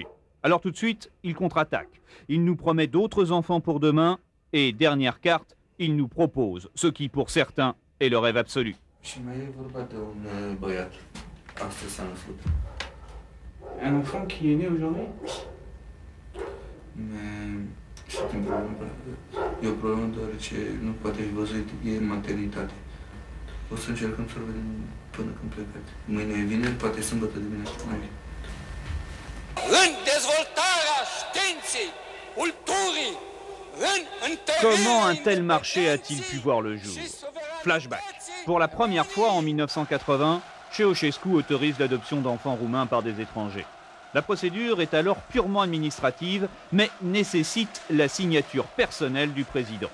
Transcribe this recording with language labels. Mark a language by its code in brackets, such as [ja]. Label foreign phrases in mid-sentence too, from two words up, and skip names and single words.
[fr] Alors tout de suite, il contre-attaque. Il nous promet d'autres enfants pour demain et, dernière carte, il nous propose ce qui, pour certains, est le rêve absolu. Un enfant qui est né aujourd'hui? [ro] E o problemă deoarece nu poate fi văzut, e maternitate. O să încercăm să-l vedem până când plecați. Mâine e vineri, poate sâmbătă dimineața. În dezvoltarea științei, culturii, [fr] Comment un tel marché a-t-il pu voir le jour? Flashback. Pour la première fois en 1980, Ceausescu autorise l'adoption d'enfants roumains par des étrangers. La procédure est alors purement administrative, mais nécessite la signature personnelle du président.